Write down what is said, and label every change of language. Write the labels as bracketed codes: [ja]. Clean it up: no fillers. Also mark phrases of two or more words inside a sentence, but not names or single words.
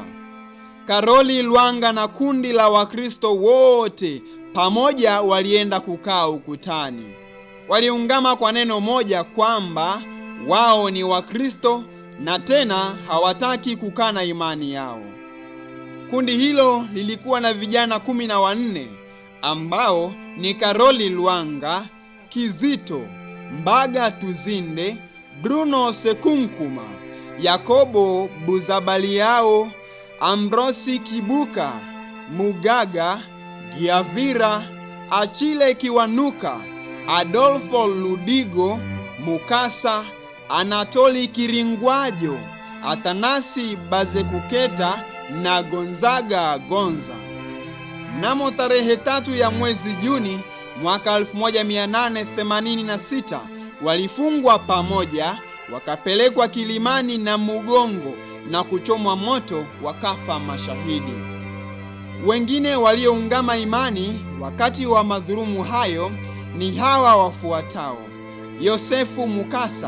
[sw] Karoli Lwanga na kundi la Wakristo wote pamoja walienda kukaa ukutani. Waliungama kwa neno moja kwamba wao ni Wakristo na tena hawataki kukana imani yao. Kundi hilo lilikuwa na vijana 14 ambao ni Karoli Lwanga, Kizito Mbaga Tuzinde, Bruno Sekunkuma, Yakobo Buzabaliao, Ambrosi Kibuka, Mugaga, Giavira, Achile Kiwanuka, Adolfo Ludigo, Mukasa, Anatoli Kiringwajo, Atanasi Bazekuketa na Gonzaga Gonza. Mnamo tarehe 3 ya mwezi Juni mwaka 1886 walifungwa pamoja, wakapelekwa kilimani na Mugongo na kuchomwa moto, wakafa mashahidi. Wengine walioungama imani wakati wa madhulumu hayo ni hawa wafuatao: Yosefu Mukasa.